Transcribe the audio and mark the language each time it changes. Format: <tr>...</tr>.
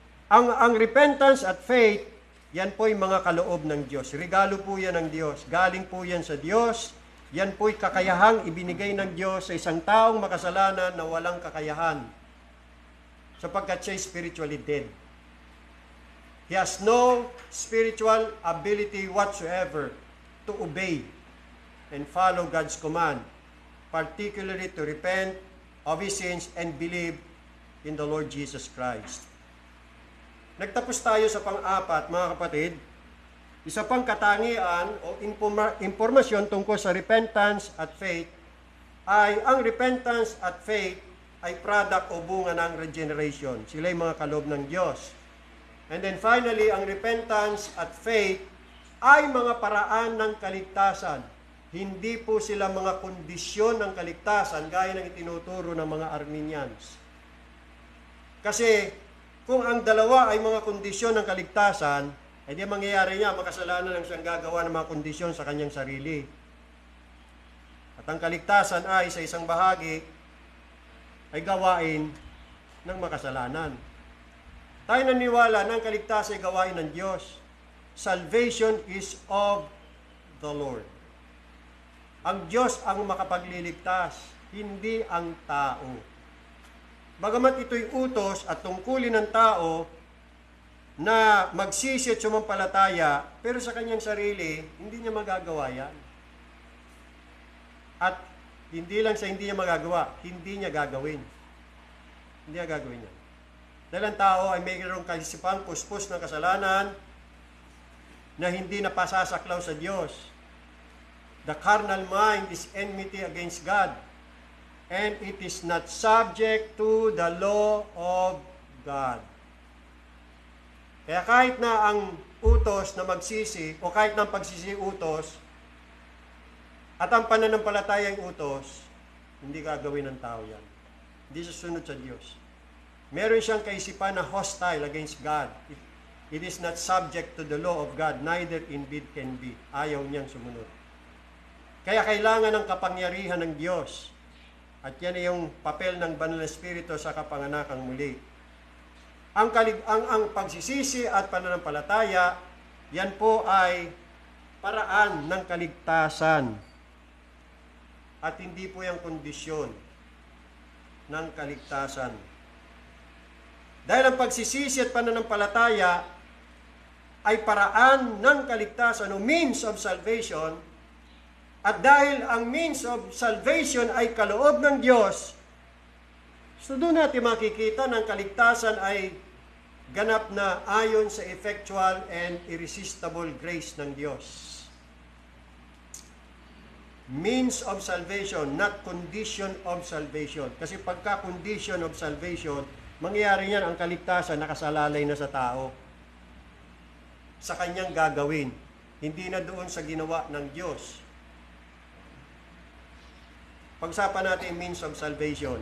<tl>Ang repentance at faith, yan po'y mga kaloob ng Diyos. Regalo po yan ng Diyos. Galing po yan sa Diyos. Yan po'y kakayahang ibinigay ng Diyos sa isang taong makasalanan na walang kakayahan, sapagkat siya'y</tl> <en>spiritually dead. He has no spiritual ability whatsoever to obey and follow God's command, particularly to repent of his sins and believe in the Lord Jesus Christ.</en> <tl>Nagtapos tayo sa pang-apat, mga kapatid. Isa pang katangian o impormasyon tungkol sa repentance at faith ay ang repentance at faith ay product o bunga ng regeneration. Sila'y mga kaloob ng Diyos.</tl> <en>And then finally,</en> <tl>ang repentance at faith ay mga paraan ng kaligtasan. Hindi po sila mga kondisyon ng kaligtasan gaya ng itinuturo ng mga Arminians. Kasi kung ang dalawa ay mga kondisyon ng kaligtasan, ay di mangyayari niya, makasalanan ang siyang gagawa ng mga kondisyon sa kanyang sarili. At ang kaligtasan ay sa isang bahagi ay gawain ng makasalanan. Tayo naniwala na ang kaligtasan ay gawain ng Diyos.</tl> <en>Salvation is of the Lord.</en> <tl>Ang Diyos ang makapagliligtas, hindi ang tao. Bagamat ito'y utos at tungkulin ng tao na magsisi at sumampalataya, pero sa kanyang sarili, hindi niya magagawa yan. At hindi lang sa hindi niya magagawa, hindi niya gagawin. Hindi niya gagawin yan. Dahil ang tao ay mayroong kaisipang puspos ng kasalanan na hindi napasasaklaw sa Diyos.</tl> <en>The carnal mind is enmity against God, and it is not subject to the law of God.</en> <tl>Kaya kahit na ang utos na magsisi, o kahit na ang pagsisi utos, at ang pananampalatayang utos, hindi gagawin ng tao yan. Hindi susunod sa Diyos. Meron siyang kaisipan na</tl> <en>hostile against God. It is not subject to the law of God, neither indeed can be.</en> <tl>Ayaw niyang sumunod. Kaya kailangan ng kapangyarihan ng Diyos. At yan ay yung papel ng Banal na Espiritu sa kapanganakang muli. Ang pagsisisi at pananampalataya, yan po ay paraan ng kaligtasan. At hindi po yung kondisyon ng kaligtasan. Dahil ang pagsisisi at pananampalataya ay paraan ng kaligtasan o means of salvation, at dahil ang means of salvation ay kaloob ng Diyos, so doon natin makikita ng kaligtasan ay ganap na ayon sa</tl> <en>effectual and irresistible grace</en> <tl>ng Diyos.</tl> <en>Means of salvation, not condition of salvation.</en> <tl>Kasi pagka condition of salvation, mangyayari yan ang kaligtasan nakasalalay na sa tao. Sa kanyang gagawin. Hindi na doon sa ginawa ng Diyos. Pag-usapan natin means of salvation.</tl>